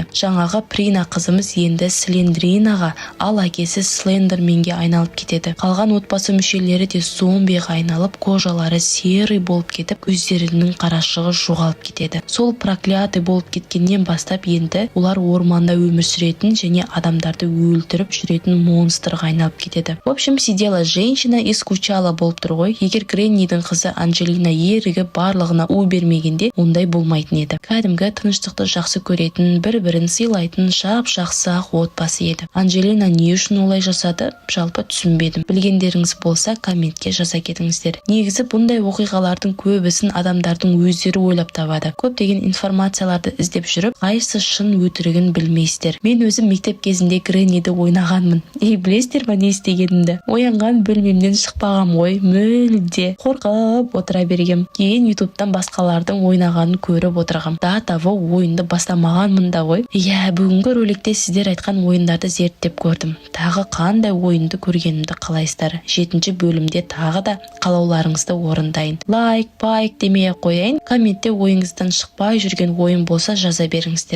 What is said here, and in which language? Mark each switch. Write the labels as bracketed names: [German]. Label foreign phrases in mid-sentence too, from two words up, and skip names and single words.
[Kazakh] Жаңағы Прина қызымыз енді Слендринаға, ал әкесі Слендерменге айналып кетеді. Қалған отбасы мүшелері де зомбиға айналып, кожалары серый болып кетіп, көздерінің қарашығы жоғалып кетеді. Сол проклятый болып кеткеннен бастап енді олар орманда өмір сүретін және адамдарды өлтіріп жүретін монстрға айналып кетеді. [Russian] В общем, сидела женщина и скучала [Kazakh] болып тұр ғой. Егер Грэннидің қызы Анджелина ерігі барлығына у бермегенде, ондай болмайтын еді. Кәдімгі тыныштықты жақсы көретін, бір-бірін сыйлайтын жап-жақсы ақ отбасы еді. Анджелина не үшін олай жасады? Жалпы түсінбедім. Білгендеріңіз болса, комментке жаза кетіңіздер. Негізі бұндай оқиғалардың көбісін адамдардың өздері ойлап табады. Көптеген информацияларды іздеп жүріп, қайсы шын өтірігін білмейсіздер. Мен өзім мектеп кезінде Грэнниді ойнағанмын. білесіздер ма не істегенімді? Оянған бөлмемнен шықпағам ғой, мүлде қорқып отыра бергем. Кейін ютубтан басқалардың ойнағанын көріп отырғам. [Russian] До того [Kazakh] ойынды бастамағанмын да ғой. Иә, бүгінгі роликте сіздер айтқан ойындарды зерттеп көрдім. Тағы қандай ойынды көргенімді қалайсыздар? 7-ші бөлімде тағы да қалауларыңызды орындайын. Лайк, пайк демей қояйын. Комментте ойыңыздан шықпай жүрген ойын болса жаза беріңіздер.